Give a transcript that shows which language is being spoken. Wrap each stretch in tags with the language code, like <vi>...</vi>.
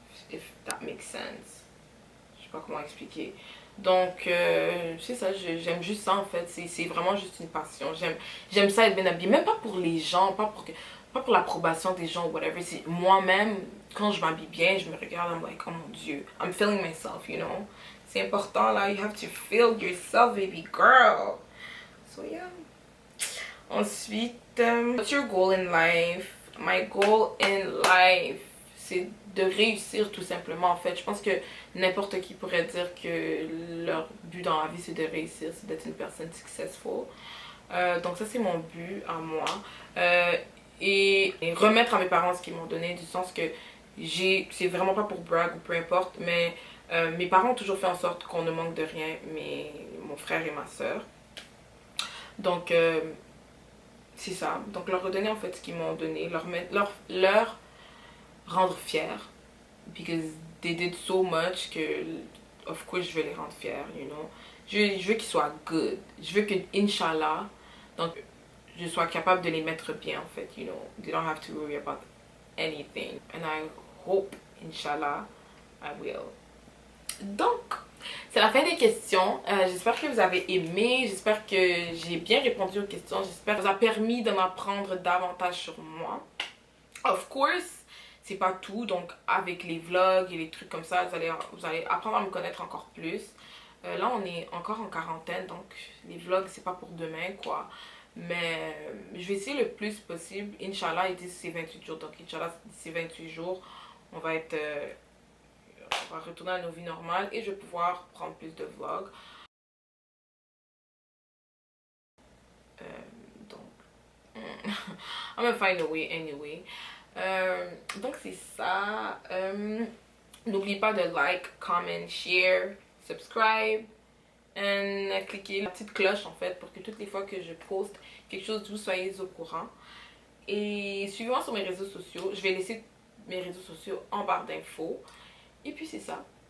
<en>If that makes sense.</en> <fr>Je sais pas comment expliquer. Donc, c'est ça, j'aime juste ça en fait. C'est vraiment juste une passion. J'aime ça être bien habillée. Même pas pour les gens, pas pour l'approbation des gens ou whatever. C'est moi-même, quand je m'habille bien, je me regarde,</fr> <en>I'm like,</en> <fr>oh mon Dieu.</fr> <en>I'm feeling myself, you know.</en> <fr>C'est important là,</fr> <en>you have to feel yourself, baby girl. So yeah.</en> <fr>Ensuite,</fr> <en>what's your goal in life? My goal in life,</en> <fr>c'est de réussir tout simplement en fait. Je pense que n'importe qui pourrait dire que leur but dans la vie c'est de réussir, c'est d'être une personne successful. Donc ça c'est mon but à moi. et remettre à mes parents ce qu'ils m'ont donné, du sens que c'est vraiment pas pour brag ou peu importe, mais mes parents ont toujours fait en sorte qu'on ne manque de rien, mon frère et ma soeur. Donc c'est ça, donc leur redonner en fait ce qu'ils m'ont donné, leur rendre fiers,</fr> <en>because they did so much</en> <fr>que of course je veux les rendre fiers,</fr> <en>you know.</en> <fr>Je veux qu'ils soient good, je veux que Inch'Allah, donc je sois capable de les mettre bien en fait,</fr> <en>you know. They don't have to worry about anything, and I hope Inch'Allah I will.</en> <fr>Donc c'est la fin des questions. J'espère que vous avez aimé, j'espère que j'ai bien répondu aux questions, j'espère que ça vous a permis d'en apprendre davantage sur moi.</fr> <en>Of course,</en> <fr>c'est pas tout, donc avec les vlogs et les trucs comme ça, vous allez apprendre à me connaître encore plus. Là, on est encore en quarantaine, donc les vlogs, c'est pas pour demain, quoi. Mais je vais essayer le plus possible. Inch'Allah, ils disent c'est 28 jours, donc Inch'Allah, d'ici 28 jours, on va retourner à nos vies normales et je vais pouvoir prendre plus de vlogs. Donc,</fr> <en>I'm gonna find a way anyway.</en> <fr>Donc c'est ça. N'oubliez pas de like, comment, share, subscribe et cliquez la petite cloche en fait pour que toutes les fois que je poste quelque chose vous soyez au courant. Et suivez-moi sur mes réseaux sociaux. Je vais laisser mes réseaux sociaux en barre d'infos. Et puis c'est ça.</fr>